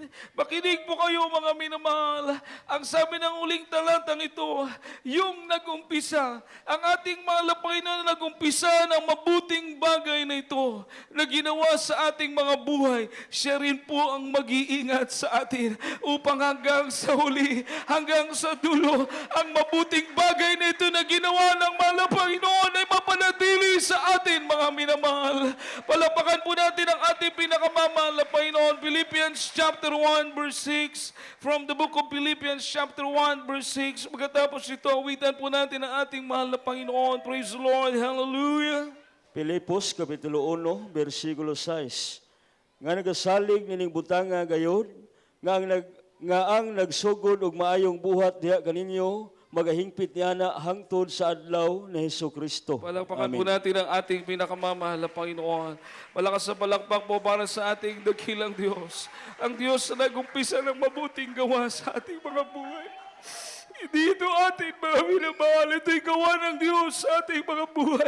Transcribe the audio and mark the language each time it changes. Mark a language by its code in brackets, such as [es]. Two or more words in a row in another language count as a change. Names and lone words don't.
[tl] Makinig po kayo, mga minamahal. Ang sabi ng huling talatang ito, yung nag-umpisa, ang ating mahal na Panginoon na nag-umpisa ng mabuting bagay na ito, na ginawa sa ating mga buhay, siya rin po ang mag-iingat sa atin upang hanggang sa huli, hanggang sa dulo, ang mabuting bagay na ito na ginawa ng mahal na Panginoon ay mapanatili sa atin, mga minamahal. Palapakan po natin ang ating pinakamamahal na Panginoon. [en] Philippians chapter 1 verse 6. From the book of Philippians chapter 1 verse 6. [tl] Pagkatapos ito, awitan po natin ang ating mahal na Panginoon. [en] Praise the Lord. Hallelujah. [tl] Pilipos, Kapitulo 1, versikulo 6. [ceb] Nga nagasalig nining butanga gayon, nga ang nagsugod og maayong buhat diha kaninyo, magahingpit niya na hangtod sa adlaw ni Hesukristo. [tl] Palakpakan po natin ang ating pinakamamahal na Panginoon. Malakas sa palakpak po para sa ating dakilang Diyos. Ang Diyos na nag-umpisa ng mabuting gawa sa ating mga buhay. Hindi ito ating mga minamahal. Ito'y gawa ng Diyos sa ating mga buhay.